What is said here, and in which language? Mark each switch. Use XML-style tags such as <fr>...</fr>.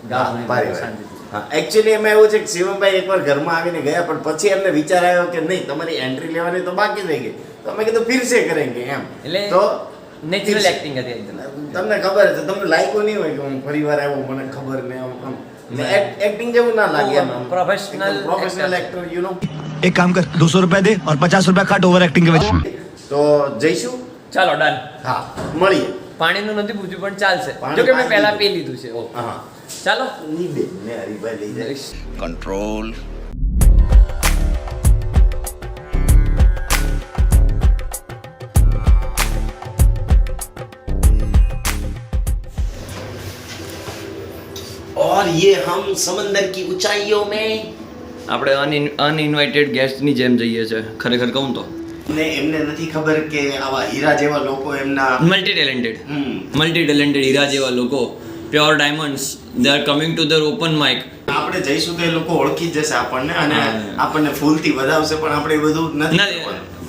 <gu>હા, એકચ્યુઅલી એમાં એવું છે કે શિવમભાઈ એકવાર ઘરમાં આવીને ગયા પણ પછી એમને વિચાર આવ્યો કે નહીં તમારી એન્ટ્રી લેવાની તો બાકી રહી ગઈ, તો અમે કીધું</gu> <hi>ફિરસે કરેંગે</hi> <gu>એમ. એટલે તો નેચરલ એક્ટિંગ હતી એકદમ. તમને ખબર છે, તમને લાગ્યું નહીં હોય કે હું ફરીવાર આવ્યો મને ખબર ને આમ એક્ટિંગ જેવું ના લાગે એમ.</gu> <en>Professional actor you know.</en> <hi>एक काम कर 200 रुपए दे और 50 रुपए काट ओवर एक्टिंग के वजह</hi> <gu>તો જઈશું. ચાલો ડન. હા, મળીએ. પાણીનું નથી પૂછ્યું પણ ચાલશે. પાણી જો કે મેં પાણી પહેલા લીધું. પી લીધું છે. ઓ હા, ચાલો. ની બે ને હરીભાઈ લઈ જાય.</gu> <en>Control.</en> <hi>और ये हम समंदर की ऊंचाइयों में</hi> <gu>આપણે અનઇન્વાઇટેડ ગેસ્ટની જેમ જઈએ છે ખરેખર કહું તો. ને એમને નથી ખબર કે આવા હીરા જેવા લોકો એમના મલ્ટી ટેલેન્ટેડ હીરા જેવા લોકો</gu> <en>Pure diamonds they are coming to their open mic.</en> <gu>આપણે જઈશું તો એ લોકો ઓળખી જ જશે આપણને અને આપણને ફૂલથી વધાવશે, પણ આપણે એ બધું નથી કરવાનું.</gu>